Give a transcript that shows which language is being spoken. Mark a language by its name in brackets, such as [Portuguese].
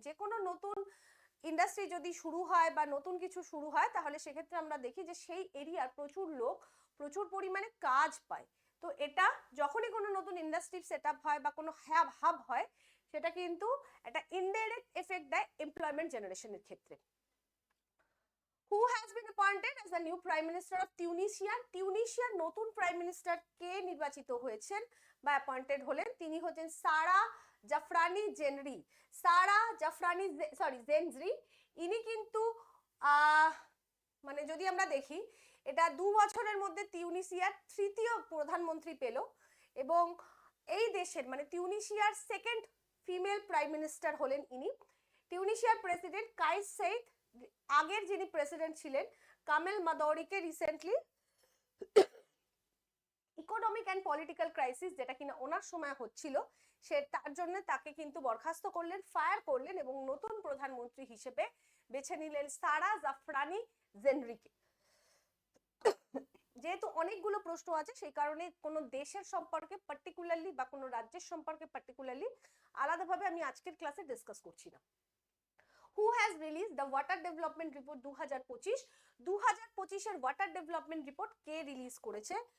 [Bangla] যে কোনো নতুন ইন্ডাস্ট্রি যদি শুরু হয় বা নতুন কিছু শুরু হয় তাহলে সেক্ষেত্রে আমরা দেখি যে সেই এরিয়ার প্রচুর লোক প্রচুর পরিমাণে কাজ পায়। তো এটা যখনই কোনো নতুন ইন্ডাস্ট্রি সেট আপ হয় বা কোনো হাব হয় সেটা কিন্তু একটা ইনডাইরেক্ট এফেক্ট দেয় এমপ্লয়মেন্ট জেনারেশনের ক্ষেত্রে। [English] Who has been appointed as the new Prime Minister of Tunisia? [Bangla] টিউনিশিয়ার নতুন প্রাইম মিনিস্টার কে নির্বাচিত হয়েছেন বা অ্যাপয়েন্টেড হলেন? তিনি হচ্ছেন সারা জাফরানি জেনরি। সারা জাফরানি জেনরি ইনি কিন্তু মানে যদি আমরা দেখি এটা 2 বছরের মধ্যে তিউনিসিয়ার তৃতীয় প্রধানমন্ত্রী পেল এবং এই দেশের মানে তিউনিসিয়ার সেকেন্ড ফিমেল প্রাইম মিনিস্টার হলেন ইনি। তিউনিসিয়ার প্রেসিডেন্ট কাইস সেইদ আগের যিনি প্রেসিডেন্ট ছিলেন কামেল মাদৌরিকে recently economic and political crisis যেটা কিনা ওনার সময় হচ্ছিল সে তার জন্য তাকে কিন্তু বরখাস্ত করলেন, ফায়ার করলেন এবং নতুন প্রধানমন্ত্রী হিসেবে বেছে নিলেন সারা জাফরানি জেনরিকে। যেহেতু অনেকগুলো প্রশ্ন আছে সেই কারণে কোনো দেশের সম্পর্কে পার্টিকুলারলি বা কোনো রাজ্যের সম্পর্কে পার্টিকুলারলি আলাদাভাবে আমি আজকের ক্লাসে ডিসকাস করছি না। [English] Who has released the water development report 2025? [Bangla] 2025 এর ওয়াটার ডেভেলপমেন্ট রিপোর্ট কে রিলিজ করেছে?